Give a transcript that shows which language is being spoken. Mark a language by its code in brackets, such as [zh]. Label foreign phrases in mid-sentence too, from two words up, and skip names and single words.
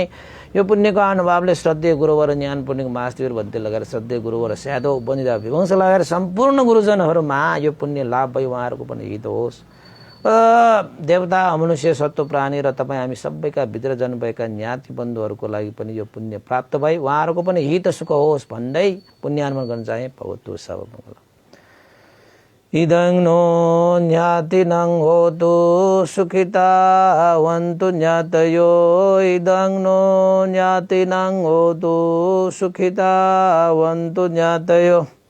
[ne] यो पुण्यको अनुभवले श्रद्धेय गुरुवर ज्ञान पुण्यको महास्थिर भन्ते लगाएर श्रद्धेय गुरुवर स्यादो बनिदा विवंश लगाएर सम्पूर्ण गुरुजनहरूमा यो पुण्य लाभ भई उहाँहरूको पनि हित होस्। देवता मनुष्य सत्व प्राणी र तपाईँ हामी सबैका भित्र जन्मभएका ज्ञाति बन्धुहरूको लागि पनि यो पुण्य प्राप्त भई उहाँहरूको पनि हित सुख होस् भन्दै पुण्यानुमोदन गर्न चाहे। [pi] भवतु सर्वमङ्गलम्। इदं नो ज्ञातिनं होतु सुखितावन्तु ज्ञातयो। इदं नो ज्ञातिनं होतु सुखितावन्तु ज्ञातयो।